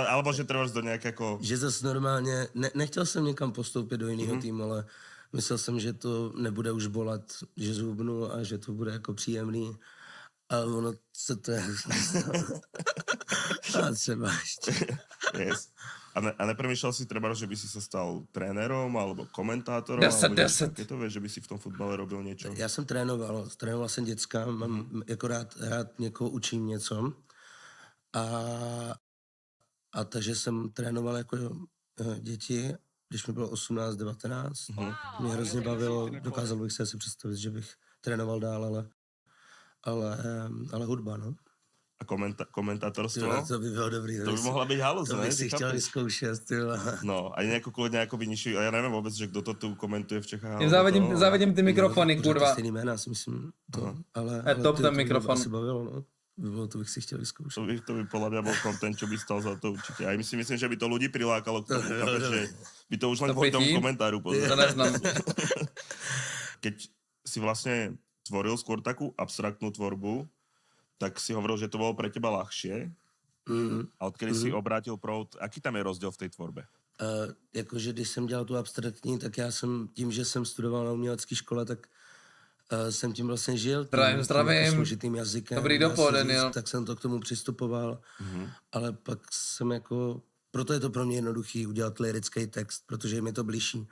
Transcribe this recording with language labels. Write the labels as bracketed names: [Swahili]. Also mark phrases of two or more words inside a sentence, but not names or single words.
[Czech] Alebo že třeba do nějak jako... Že zase normálně, nechtěl jsem někam postoupit do jiného týmu, ale myslel jsem, že to nebude už bolet, že zhubnu a že to bude jako příjemný. A ono se to je... a třeba ještě. [English] Yes. [Slovak] A nepremýšľal si treba, že by si sa stal trénerom alebo komentátorom? 10. Je to vieš, že by si v tom fotbale robil niečo? [Czech] Já jsem trénoval jsem děcka, mám jako rád někoho učím něco. A takže jsem trénoval jako děti, když mi bylo 18, 19. Mě hrozně bavilo, dokázal bych si asi představit, že bych trénoval dál, ale hudba, no. A komentátorstvo? To by bylo dobrý. To by mohla být halus, ne? To bych si chtěl vyzkoušet, No, a nějakou klidně jako nižší, a já nevím vůbec, že kdo to tu komentuje v Čechách. Závidím ty mikrofony, kurva. Stejný jména, si myslím. Ale [English] top ten [Czech] mikrofon. To by bavilo, no. To bych si chtěl vyzkoušet. [Slovak] To by podľa mňa bol content, čo by stal za to určite. A myslím, že by to ľudí prilákalo k tomu, že by to už len kvôli tomu komentáru pozrel. To neznám. Keď si vlastne tvoril skôr takú abstraktnú tvorbu, tak si hovoril, že to bolo pre teba ľahšie. A odkedy si obrátil proud, aký tam je rozdiel v tej tvorbe? [Czech] Jakože když jsem dělal tu abstraktní, tak já jsem tím, že jsem studoval na umělecké škole, tak jsem tím vlastně žil. Zdravím. Složitým jazykem. Dobrý dopoledne, jo. Tak jsem to k tomu přistupoval. Ale pak jsem jako... Proto je to pro mě jednoduchý udělat lirický text, protože mi to blíží.